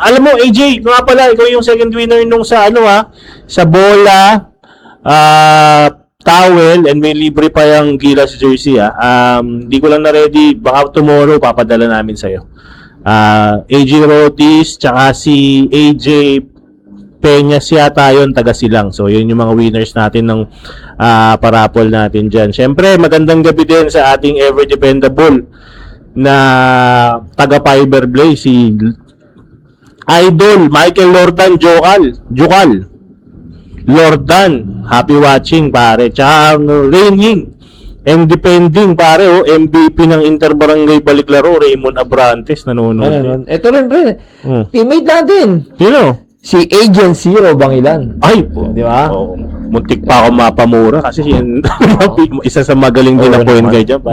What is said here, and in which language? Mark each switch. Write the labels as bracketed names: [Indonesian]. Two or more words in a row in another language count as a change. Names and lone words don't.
[Filipino] Alam mo, AJ, nga pala, ikaw yung [English] second winner [Filipino] nung sa sa bola, towel, and may libre pa yung Gilas jersey, Hindi ko lang na ready. Baka tomorrow, papadala namin sa'yo. AJ Rodis, tsaka si AJ Peñas yata yun, taga Silang. So, yun yung mga winners natin ng parapol natin dyan. Siyempre, magandang gabi din sa ating [English] ever dependable [Filipino] na taga Fiberblaze, si Idol Michael Lordan Jukal Lordan, [English] happy watching pare. [Filipino] Tsaka [English] reigning and defending [Filipino] pare, MVP ng Interbarangay Baliklaro, Raymond Abrantes nanonood. Ito rin, pre. Teammate natin. Sino? Si Agent Zero Bangilan. Ay, Di ba? muntik pa ako mapamura kasi yun, isa sa magaling din na point guard dyan.